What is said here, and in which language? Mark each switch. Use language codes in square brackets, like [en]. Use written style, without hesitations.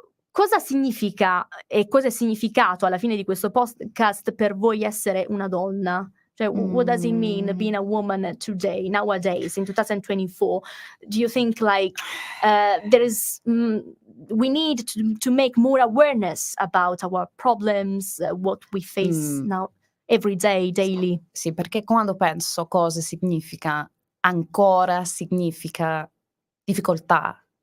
[it] Cosa significa e cosa è significato alla fine di questo podcast per voi essere una donna? [en] Cioè, what does it mean being a woman today, nowadays, in 2024? Do you think like there is we need to make more awareness about our problems, what we face now every day, daily? [it] Sì, perché quando penso cosa significa ancora, significa difficoltà.